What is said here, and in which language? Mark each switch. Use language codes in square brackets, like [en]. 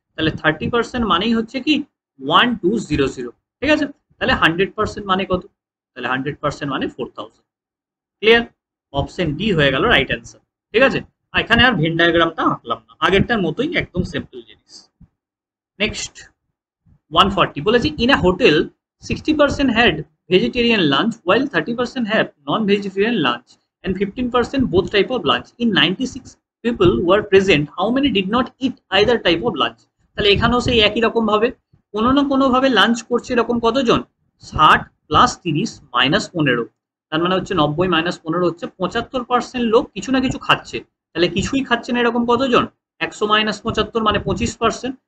[bn] তাহলে 30% মানেই হচ্ছে কি 1200, ঠিক আছে। তাহলে 100% মানে কত? তাহলে 100% মানে 4000। ক্লিয়ার? অপশন ডি হয়ে গেল রাইট অ্যান্সার। ঠিক আছে, এখানে আর ভেন ডায়াগ্রামটা আঁকলাম না, আগেরটার মতোই একদম সিম্পল জিনিস। নেক্সট 140 বলেছি [en] In a hotel 60% had vegetarian lunch while 30% have non-vegetarian lunch and 15% both type of lunch. In 96 people were present, how many did not eat either type of lunch? [bn] তাহলে এখানেও সেই একই রকম ভাবে কোনো না কোনো ভাবে লাঞ্চ করছে এরকম কতজন? 60 প্লাস 30 মাইনাস 15, তার মানে হচ্ছে 90 মাইনাস 15 হচ্ছে 75% লোক কিছু না কিছু খাচ্ছে। তাহলে কিছুই খাচ্ছে না এরকম কতজন? 100 মাইনাস 75 মানে 25%।